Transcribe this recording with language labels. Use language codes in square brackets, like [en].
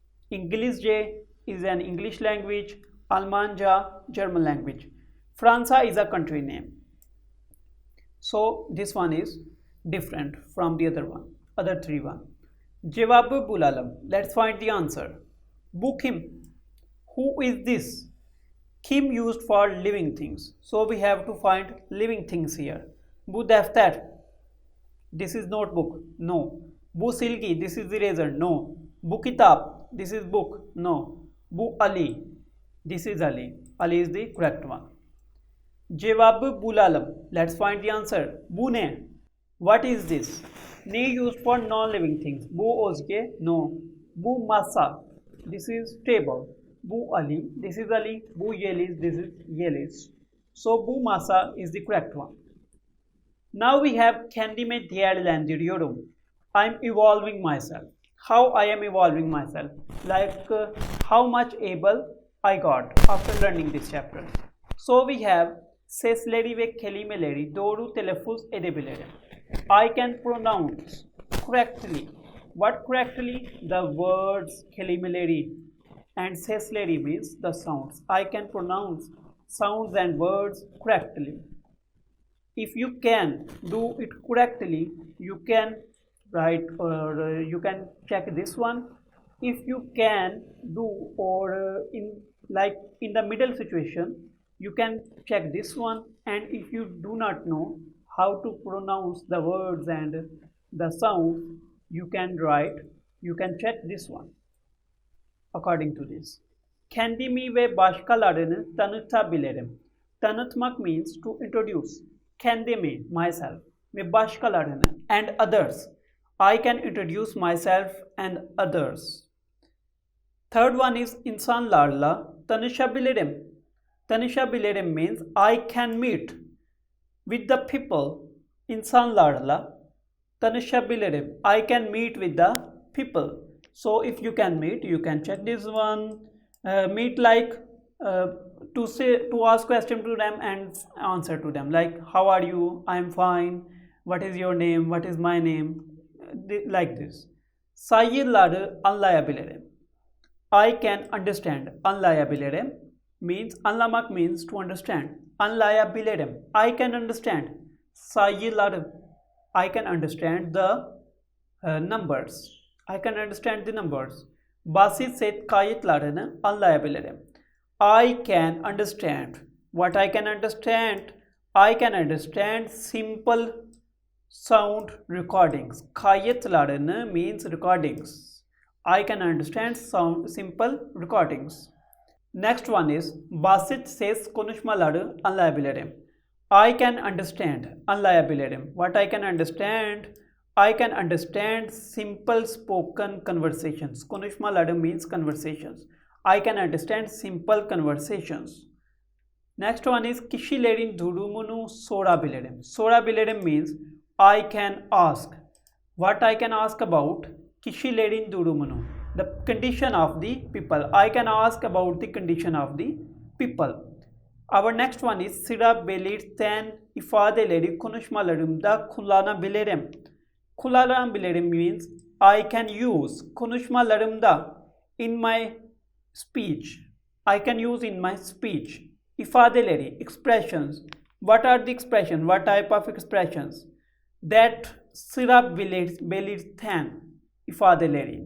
[en] İngilizce is an English language. Almanca, German language. Fransa is a country name. So this one is different from the other three one. [tr] Cevabı bulalım. [en] Let's find the answer. [tr] Bu kim? [en] Who is this? Kim used for living things. So we have to find living things here. [tr] Bu defter. [en] This is notebook. No. [tr] Bu silgi. [en] This is eraser. No. [tr] Bu kitab. [en] This is book. No. [tr] Bu Ali. [en] This is Ali. Ali is the correct one. [tr] Cevabı bulalım. [en] Let's find the answer. [tr] Bu ne? [en] What is this? Ne used for non-living things. [tr] Bu ozge. [en] No. [tr] Bu masa. [en] This is table. [tr] Bu Ali. [en] This is Ali. [tr] Bu Yeliz. [en] This is Yeliz. So bu masa is the correct one. Now we have [tr] kendime değerlendiriyorum. [en] I'm evolving myself. How I am evolving myself. Like how much able I got after learning this chapter. So we have [tr] sesleri ve kelimeleri doğru telaffuz edebilirim. [en] I can pronounce correctly. What correctly? The words kelimeleri and sesleri means the sounds. I can pronounce sounds and words correctly. If you can do it correctly, you can write or you can check this one. If you can do or in the middle situation, you can check this one. And if you do not know how to pronounce the words and the sound, you can check this one according to this. [tr] Kendimi ve başkalarını tanıtabilirim. Tanıtmak [en] means to introduce. Kendimi, myself, ve başkalarını and others. I can introduce myself and others. Third one is [tr] insanlarla tanışabilirim. [en] Tanışabilirim means I can meet with the people. [tr] İnsanlarla tanışabilirim. [en] I can meet with the people. So if you can meet, you can check this one. Meet like to ask question to them and answer to them. Like how are you? I am fine. What is your name? What is my name? Like this. [tr] Sayıları anlayabilirim. [en] I can understand. Anlayabilirim means anlamak means to understand. [tr] Anlayabilirim. [en] I can understand. Sayıları. I can understand the numbers. I can understand the numbers. [tr] Basit set kayıtlarını anlayabilirim. [en] I can understand. What I can understand? I can understand simple sound recordings. Kayıtlarını means recordings. I can understand simple recordings. Next one is [tr] basit ses konuşmaları anlayabilirim. [en] I can understand. [tr] Anlayabilirim. [en] What I can understand? I can understand simple spoken conversations. Konuşmaları means conversations. I can understand simple conversations. Next one is [tr] kişilerin durumunu sorabilirim. [en] Sorabilirim means I can ask. What I can ask about? [tr] Kişilerin durumunu. [en] The condition of the people. I can ask about the condition of the people. Our next one is [tr] sıra belirten ifadeleri konuşmalarımda kullanabilirim. [en] Kullanabilirim means I can use konuşmalarımda in my speech. I can use in my speech. İfadeleri, expressions. What are the expressions? What type of expressions? [tr] That sıra belirten ifadeleri.